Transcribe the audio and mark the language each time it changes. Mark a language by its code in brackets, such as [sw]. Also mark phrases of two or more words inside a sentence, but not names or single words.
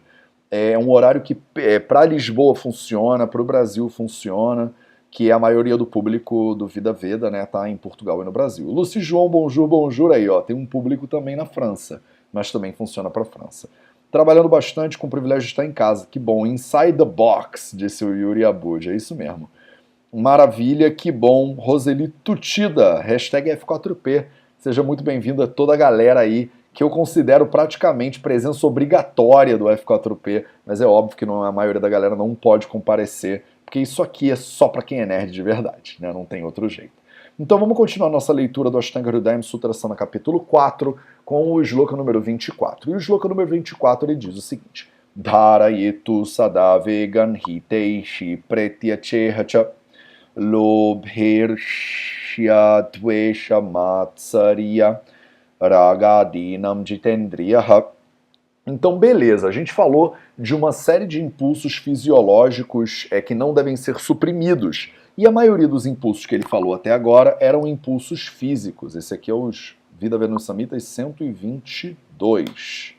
[pt] É um horário que para Lisboa funciona, para o Brasil funciona, que a maioria do público do Vida Veda, né, tá em Portugal e no Brasil. Luci João, [fr] bonjour, bonjour [pt] aí, ó, tem um público também na França, mas também funciona para França. Trabalhando bastante, com o privilégio de estar em casa. Que bom, [en] inside the box, [pt] disse o Yuri Abud, é isso mesmo. Maravilha, que bom. Roseli Tutida, hashtag F4P. Seja muito bem-vinda toda a galera aí, que eu considero praticamente presença obrigatória do F4P, mas é óbvio que a maioria da galera não pode comparecer, porque isso aqui é só para quem é nerd de verdade, né? Não tem outro jeito. Então vamos continuar nossa leitura do Ashtanga Hridayam Sutrasana capítulo 4, com o shloka número 24. E o shloka número 24 ele diz o seguinte: [sa] धारयेतु सदावेगान् हितैषी प्रेत्यचेहच लोभिर्ष्या द्वेष मात्सर्य रागादीनां जितेन्द्रियः. [pt] Então, beleza, a gente falou de uma série de impulsos fisiológicos que não devem ser suprimidos. E a maioria dos impulsos que ele falou até agora eram impulsos físicos. Esse aqui é o Vida Venus Samhitas 122.